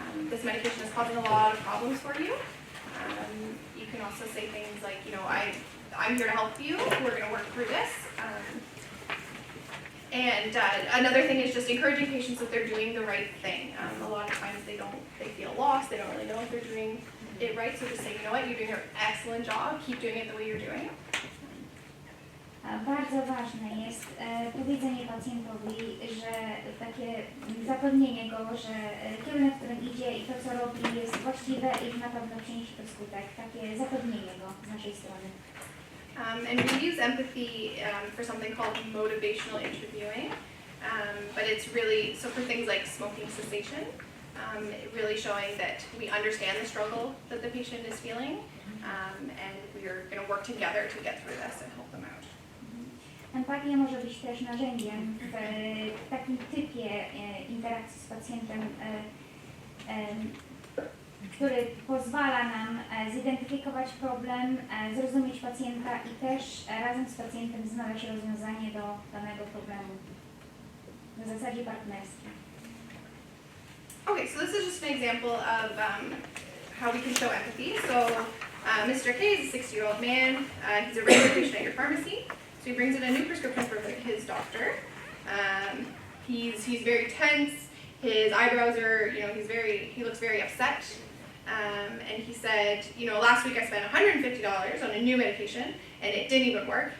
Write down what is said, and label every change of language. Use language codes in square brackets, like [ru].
[en] This medication is causing a lot of problems for you. You can also say things like, I'm here to help you. We're going to work through this. And another thing is just encouraging patients that they're doing the right thing. A lot of times they feel lost. They don't really know if they're doing it right. So just say, you're doing an excellent job. Keep doing it the way you're doing. [pl] Bardzo ważne jest powiedzenie pacjentowi, że takie zapewnienie go, że kierunek, w którym idzie i to, co robi, jest właściwe i na pewno przyniesie to skutek. Takie zapewnienie go z naszej strony. [en] And we use empathy for something called motivational interviewing, but it's really, so for things like smoking cessation, really showing that we understand the struggle that the patient is feeling, and we're going to work together to get through this and help them out. [pl] Empatia może być też narzędziem w takim typie interakcji z pacjentem, który pozwala nam zidentyfikować problem, zrozumieć pacjenta i też razem z pacjentem znaleźć rozwiązanie do danego problemu na zasadzie partnerskiej. [en] Okay, so this is just an example of how we can show empathy. So Mr. K is a 60-year-old man. He's a regular patient at your pharmacy. So he brings in a new prescription for his doctor. He's very tense. His eyebrows are, he looks very upset. And he said, last week I spent $150 on a new medication and it didn't even work.